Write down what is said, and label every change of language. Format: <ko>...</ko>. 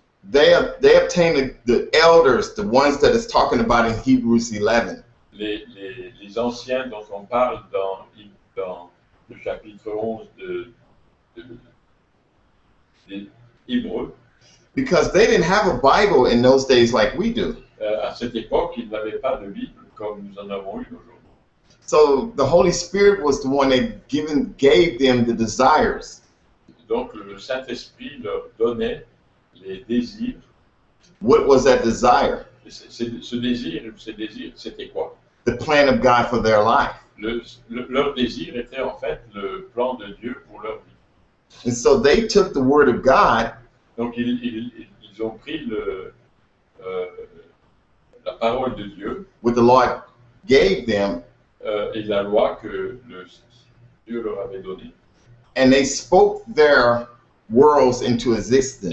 <en>They obtain the elders, the ones that it's talking about in Hebrews 11.</en> <fr>Les anciens dont on parle dans le chapitre 11 des Hébreux.</fr> <en>Because they didn't have a Bible in those days like we do.</en> <fr>À cette époque, ils n'avaient pas de Bible comme nous en avons une aujourd'hui.</fr> <en>So the Holy Spirit was the one that gave them the desires.</en> <fr>Donc le Saint-Esprit leur donnait les désirs.</fr> <en>What was that desire?</en> <fr>Ce désir, c'était quoi?</fr> <en>The plan of God for their life.</en> <fr>Leur désir était en fait le plan de Dieu pour leur vie.</fr> <en>And so they took the word of God.</en> <fr>Donc ils ont pris la parole de Dieu.</fr> <en>What the Lord gave them.</en> <fr>Et la loi que Dieu leur avait donnée.</fr> <en>And they spoke their worlds into existence.</en>